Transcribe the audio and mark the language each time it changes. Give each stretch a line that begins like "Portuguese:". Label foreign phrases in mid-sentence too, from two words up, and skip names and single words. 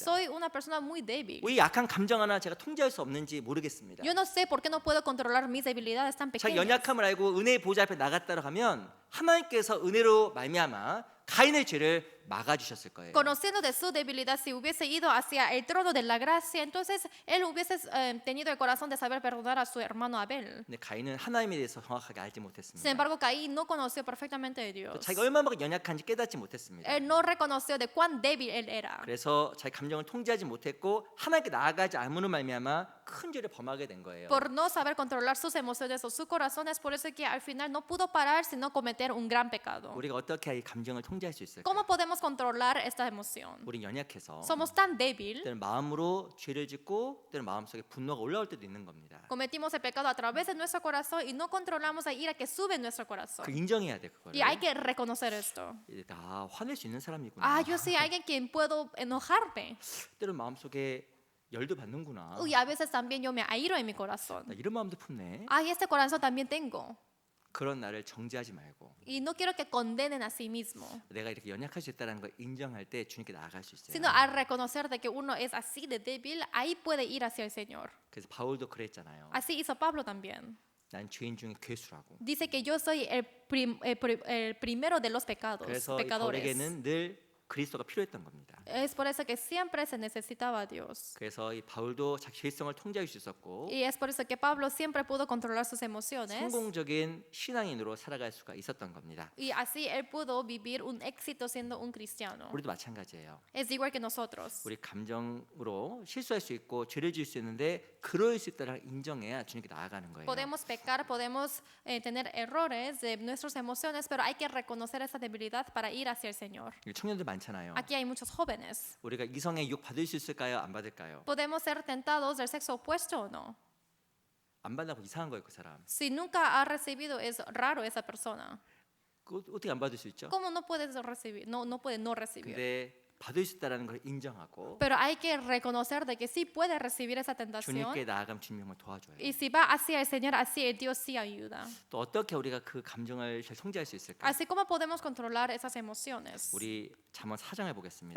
Spanish: Soy una persona muy débil.
Korean: 왜 약한 감정 하나 제가 통제할 수 없는지 모르겠습니다.
Spanish: Yo no sé por qué no puedo controlar mis debilidades tan
Korean: 자기
Spanish: pequeñas.
Korean: 연약함을 알고 은혜의 보좌 앞에 나갔다고 하면 하나님께서 은혜로 말미암아 가인의 죄를 막아주셨을 거예요.
Spanish: Conociendo de su debilidad, si hubiese ido hacia el trono de la gracia, entonces él hubiese tenido el corazón de saber perdonar a su hermano Abel.
Korean: 근데 가인은 하나님에 대해서 정확하게 알지
Spanish: Sin
Korean: 못했습니다.
Spanish: embargo, Caín no conoció perfectamente de Dios.
Korean: 자기가 얼마나 연약한지 깨닫지 못했습니다.
Spanish: Él no reconoció de cuán débil él era.
Korean: 그래서 자기 감정을 통제하지 못했고 하나님께 나아가지 않음으로 말미암아 큰 죄를 범하게 된 거예요.
Spanish: Por no saber controlar sus emociones o su corazón, es por eso que al final no pudo parar sino cometer un gran pecado.
Korean: 우리가 어떻게 이 감정을 통제할 수 있을까?
Spanish: ¿Cómo podemos controlar esta emoción?
Korean: 우린 연약해서
Spanish: Somos tan débil,
Korean: 때는 마음으로 죄를 짓고 때는 마음속에 분노가 올라올 때도 있는 겁니다.
Spanish: cometimos el pecado a través de nuestro corazón y no controlamos la ira que sube en nuestro corazón.
Korean: 그 인정해야 돼 그거를.
Spanish: Y hay que reconocer esto.
Korean: 나 화낼 수 있는 사람이구나.
Spanish: Ah, yo soy alguien quien puedo enojarme.
Korean: 때는 마음속에 열도 받는구나.
Spanish: Uy, a veces también yo me airo en mi corazón.
Korean: 나 이런 마음도 품네.
Spanish: Ay, este corazón también tengo.
Korean: 그런 나를 정죄하지 말고
Spanish: Y no quiero que condenen a sí mismo,
Korean: 내가 이렇게 연약할 수 있다는 걸 인정할 때 주님께 나아갈 수 있어요.
Spanish: sino al reconocer de que uno es así de débil, ahí puede ir hacia el Señor.
Korean: 그래서 바울도 그랬잖아요.
Spanish: Así hizo Pablo también.
Korean: 난 죄인 중에 괴수라고.
Spanish: Dice que yo soy el primero de los pecados,
Korean: 그래서 이
Spanish: pecadores.
Korean: 바울에게는 늘 그리스도가 필요했던 겁니다.
Spanish: Es por eso que siempre se necesitaba a Dios.
Korean: 그래서 이 바울도 자기 죄성을 통제할 수 있었고
Spanish: Y es por eso que Pablo siempre pudo controlar sus emociones.
Korean: 성공적인 신앙인으로 살아갈 수가 있었던 겁니다.
Spanish: Y así él pudo vivir un éxito siendo un cristiano.
Korean: 우리도 마찬가지예요.
Spanish: Es igual que nosotros.
Korean: 우리 감정으로 실수할 수 있고 죄를 지을 수 있는데 그럴 수 있다를 인정해야 주님께 나아가는 거예요.
Spanish: Podemos pecar, podemos tener errores de nuestras emociones, pero hay que reconocer esa debilidad para ir hacia el Señor.
Korean: 청년들 많잖아요.
Spanish: Aquí hay muchos jóvenes.
Korean: 우리가 이성의 유혹 받을 수 있을까요? 안 받을까요?
Spanish: ¿Podemos ser tentados del sexo opuesto o no?
Korean: 안 받나고 이상한 거예요, 그 사람.
Spanish: Si nunca ha recibido, es raro esa persona.
Korean: 그 어떻게 안 받을 수 있죠?
Spanish: ¿Cómo no puedes recibir? No puede no recibir.
Korean: 근데 받을 수 있다라는 걸 인정하고
Spanish: Pero hay que reconocer de que sí puede recibir esa tentación.
Korean: 주님께 나아가면 주님이 정말 도와줘요.
Spanish: Y si va hacia el Señor, así el Dios sí ayuda.
Korean: 또 어떻게 우리가 그 감정을 잘 통제할 수 있을까?
Spanish: Así como podemos controlar esas emociones.
Korean: 우리 잠언 4장을 보겠습니다.